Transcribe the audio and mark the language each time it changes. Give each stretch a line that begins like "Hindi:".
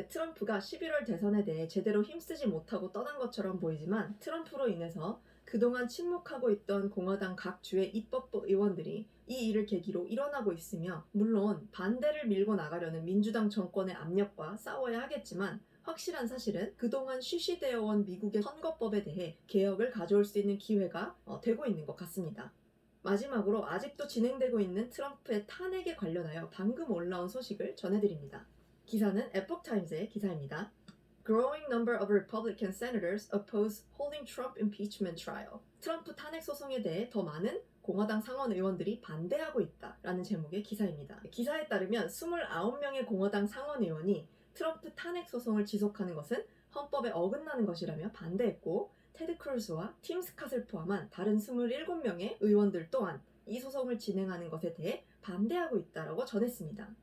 Korean: 트럼프가 11월 대선에 대해 제대로 힘쓰지 못하고 떠난 것처럼 보이지만 트럼프로 인해서 그동안 침묵하고 있던 공화당 각 주의 입법부 의원들이 이 일을 계기로 일어나고 있으며 물론 반대를 밀고 나가려는 민주당 정권의 압력과 싸워야 하겠지만 확실한 사실은 그동안 쉬쉬되어 온 미국의 선거법에 대해 개혁을 가져올 수 있는 기회가 되고 있는 것 같습니다. 마지막으로 아직도 진행되고 있는 트럼프의 탄핵에 관련하여 방금 올라온 소식을 전해드립니다. 기사는 에포크타임즈의 기사입니다.
English: Growing number of Republican senators oppose holding Trump impeachment trial.
Korean: 트럼프 탄핵 소송에 대해 더 많은 공화당 상원 의원들이 반대하고 있다라는 제목의 기사입니다. 기사에 따르면 29명의 공화당 상원 의원이 트럼프 탄핵 소송을 지속하는 것은 헌법에 어긋나는 것이라며 반대했고 테드 크루즈와 팀 스캇을 포함한 다른 27명의 의원들 또한 이 소송을 진행하는 것에 대해 반대하고 있다고 전했습니다.